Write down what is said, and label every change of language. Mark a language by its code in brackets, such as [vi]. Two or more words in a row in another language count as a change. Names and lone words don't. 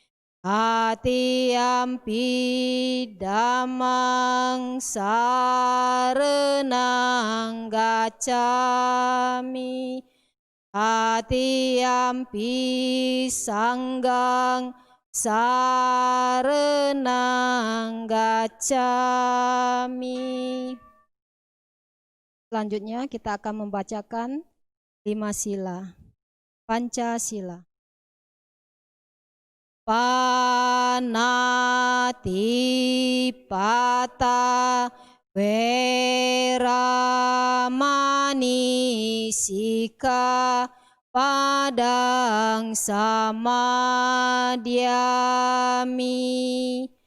[pi] Atiyampi Dhammang saranang gacchami. Atiyampi Sanghang saranang gacchami. [id] Selanjutnya kita akan membacakan 5 sila. Pancasila. [pi] Panatipata Weramani Sika Padang samadhyami.